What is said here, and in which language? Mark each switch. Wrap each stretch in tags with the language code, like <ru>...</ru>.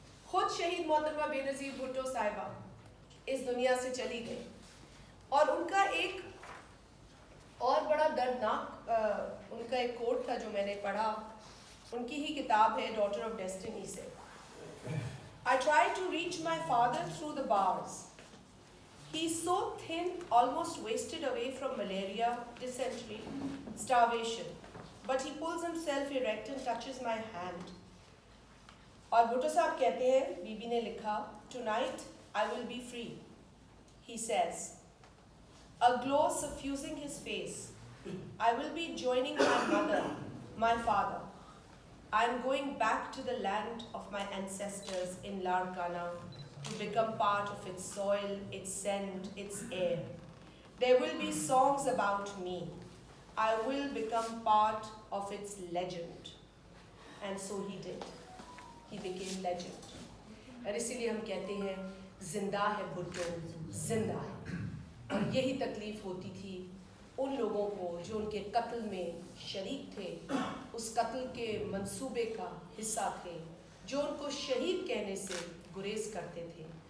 <hi>खुद शहीद मोहतरमा बेनज़ीर भुट्टो साहिबा इस दुनिया से चली गई, और उनका एक और बड़ा दर्दनाक उनका एक कोट था जो मैंने पढ़ा, उनकी ही किताब है डॉटर ऑफ डेस्टिनी से।</hi> <en>I tried to reach my father through the bars. He's so thin, almost wasted away from malaria, dysentery, starvation. But he pulls himself erect and touches my hand.</en> <hi>और भुट्टो साहब कहते हैं, बीबी ने लिखा,</hi> <en>Tonight I will be free, he says, a glow suffusing his face. I will be joining my mother, my father. I am going back to the land of my ancestors in Larkana to become part of its soil, its scent, its air. There will be songs about me. I will become part of its legend. And so he did. He became legend.</en> <hi>और इसीलिए हम कहते हैं, जिंदा है भुट्टो, जिंदा है। और यही तकलीफ होती थी उन लोगों को जो उनके कत्ल में शरीक थे, उस कत्ल के मंसूबे का हिस्सा थे, जो उनको शहीद कहने से गुरेज करते थे।</hi>